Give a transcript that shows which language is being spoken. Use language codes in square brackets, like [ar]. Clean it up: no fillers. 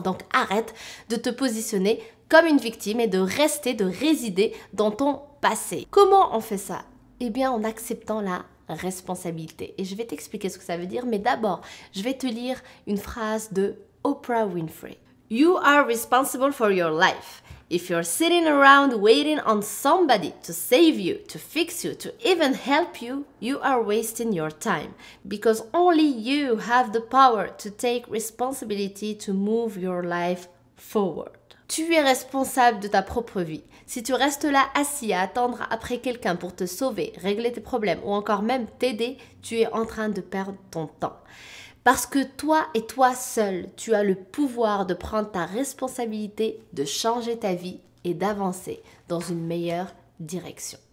[fr] Donc arrête de te positionner comme une victime et de rester, de résider dans ton passé. Comment on fait ça? Eh bien en acceptant la responsabilité. Et je vais t'expliquer ce que ça veut dire, mais d'abord, je vais te lire une phrase de Oprah Winfrey. [en] You are responsible for your life. If you're sitting around waiting on somebody to save you, to fix you, to even help you, you are wasting your time because only you have the power to take responsibility to move your life forward. [fr] Tu es responsable de ta propre vie. Si tu restes là assis à attendre après quelqu'un pour te sauver, régler tes problèmes ou encore même t'aider, tu es en train de perdre ton temps. Parce que toi et toi seul, tu as le pouvoir de prendre ta responsabilité, de changer ta vie et d'avancer dans une meilleure direction.